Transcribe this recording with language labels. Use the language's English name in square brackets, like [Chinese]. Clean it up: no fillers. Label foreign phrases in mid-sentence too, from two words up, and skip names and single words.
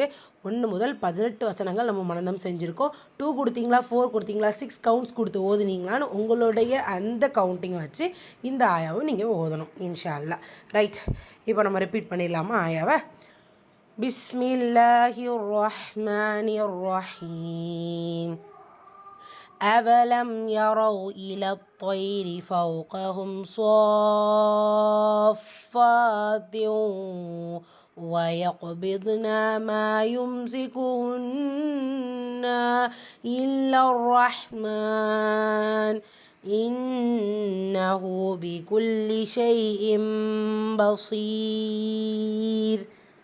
[Tamil] 1 முதல் 18 வசனங்கள் நம்ம மனனம் செஞ்சுருக்கோம். 2 கொடுத்தீங்களா, 4 கொடுத்தீங்களா, 6 கவுண்ட்ஸ் கொடுத்து ஓதுனீங்களான்னு உங்களுடைய அந்த கவுண்டிங்கை வச்சு இந்த ஆயாவை நீங்கள் ஓதணும் [Arabic] إن شاء الله. [Tamil] ரைட், இப்போ நம்ம ரிப்பீட் பண்ணிடலாமா ஆயாவை? [Arabic] بسم الله الرحمن الرحيم. أَوَلَمْ يَرَوْا إِلَى الطَّيْرِ فَوْقَهُمْ صَافَّاتٍ وَيَقْبِضْنَ مَا يُمْسِكُهُنَّ إِلَّا الرَّحْمَنُ إِنَّهُ بِكُلِّ شَيْءٍ بَصِيرٌ.